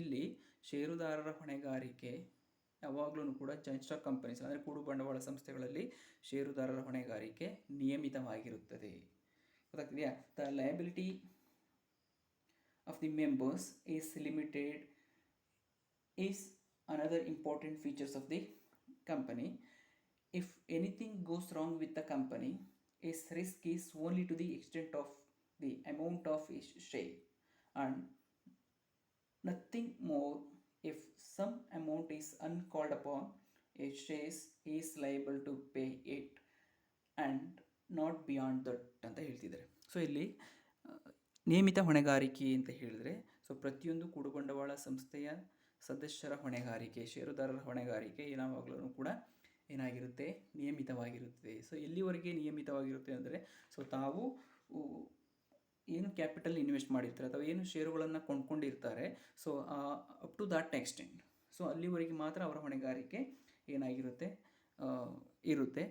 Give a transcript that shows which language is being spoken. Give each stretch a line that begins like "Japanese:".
Kannada: ಇಲ್ಲಿ ಷೇರುದಾರರ ಹೊಣೆಗಾರಿಕೆ ಯಾವಾಗಲೂ ಕೂಡ ಜಾಯಿಂಟ್ ಸ್ಟಾಕ್ ಕಂಪನೀಸ್ ಅಂದರೆ ಕೂಡು ಬಂಡವಾಳ ಸಂಸ್ಥೆಗಳಲ್ಲಿ ಷೇರುದಾರರ ಹೊಣೆಗಾರಿಕೆ ನಿಯಮಿತವಾಗಿರುತ್ತದೆ. ಗೊತ್ತಾಗ್ತಿದೆಯಾ?
English: The liability of the members is limited is another important features of the company. If anything goes wrong with the company, its risk is only to the extent of the amount of its share and nothing more. If some amount is uncalled upon, a shares is liable to pay it and not beyond that
Kannada: ಅಂತ ಹೇಳ್ತಿದ್ದಾರೆ. So ಇಲ್ಲಿ ನಿಯಮಿತ ಹೊಣೆಗಾರಿಕೆ ಅಂತ ಹೇಳಿದ್ರೆ, so ಪ್ರತಿಯೊಂದು ಕೂಡು ಬಂಡವಾಳ ಸಂಸ್ಥೆಯ ಸದಸ್ಯರ ಹೊಣೆಗಾರಿಕೆ, ಷೇರುದಾರರ ಹೊಣೆಗಾರಿಕೆ ಯಾವಾಗಲೂ ಕೂಡ ಏನಾಗಿರುತ್ತೆ, ನಿಯಮಿತವಾಗಿರುತ್ತದೆ. ಸೊ ಎಲ್ಲಿವರೆಗೆ ನಿಯಮಿತವಾಗಿರುತ್ತೆ ಅಂದರೆ, ಸೊ ತಾವು ಏನು ಕ್ಯಾಪಿಟಲ್ ಇನ್ವೆಸ್ಟ್ ಮಾಡಿರ್ತಾರೆ ಅಥವಾ ಏನು ಷೇರುಗಳನ್ನು ಕೊಂಡ್ಕೊಂಡಿರ್ತಾರೆ, so
English: up to that extent,
Kannada: so ಅಲ್ಲಿವರೆಗೆ ಮಾತ್ರ ಅವರ ಹೊಣೆಗಾರಿಕೆ ಏನಾಗಿರುತ್ತೆ, ಇರುತ್ತೆ.